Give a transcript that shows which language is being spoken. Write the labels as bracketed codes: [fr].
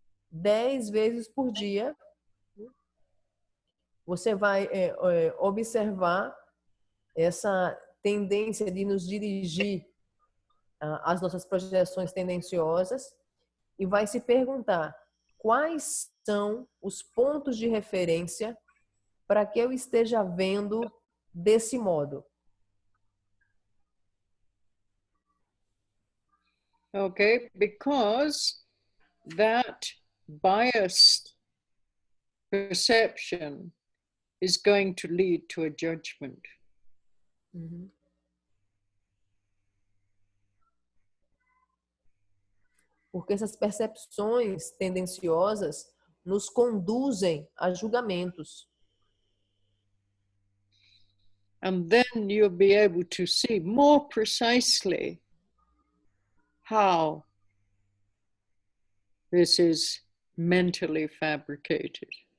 [pt] 10 vezes por dia, você vai observar essa tendência de nos dirigir às nossas projeções tendenciosas e vai se perguntar quais são os pontos de referência para que eu esteja vendo desse modo. [en] Okay, because that biased perception is going to lead to a judgment. Uhum. [pt] Porque essas percepções tendenciosas nos conduzem a julgamentos. [en] And then you'll be able to see more precisely how this is mentally fabricated.